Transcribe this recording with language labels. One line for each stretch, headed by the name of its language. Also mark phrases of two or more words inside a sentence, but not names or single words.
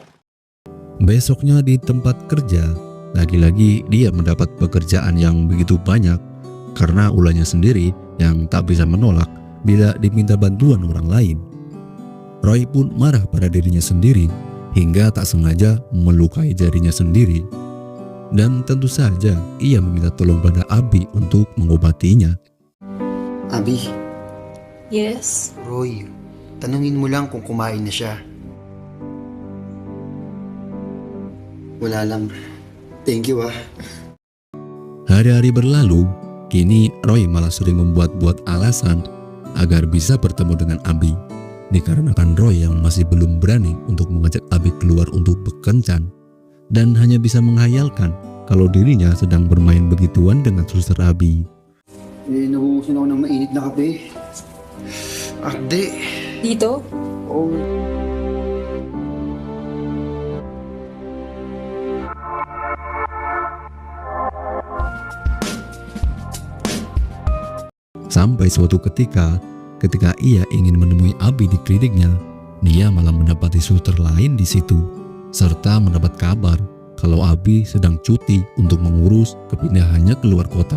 Indonesian: Besoknya di tempat kerja, lagi-lagi dia mendapat pekerjaan yang begitu banyak karena ulahnya sendiri yang tak bisa menolak bila diminta bantuan orang lain. Roy pun marah pada dirinya sendiri hingga tak sengaja melukai jarinya sendiri. Dan tentu saja ia meminta tolong pada Abi untuk mengobatinya. Abi,
Filipino: Yes? Roy, tanungin mo lang kung kumain na siya. Wala lang.
English: Thank you ah.
Indonesian: Hari-hari berlalu, kini Roy malah sering membuat-buat alasan agar bisa bertemu dengan Abi. Dikarenakan Roy yang masih belum berani untuk mengajak Abi keluar untuk berkencan dan hanya bisa menghayalkan kalau dirinya sedang bermain begituan dengan suster Abi.
Filipino: Nabuhusan ako ng mainit na kape. Akde. Dito? Oh.
Indonesian: Sampai suatu ketika ia ingin menemui Abi di kliniknya, dia malah mendapati suster lain di situ, serta mendapat kabar kalau Abi sedang cuti untuk mengurus kepindahannya keluar kota.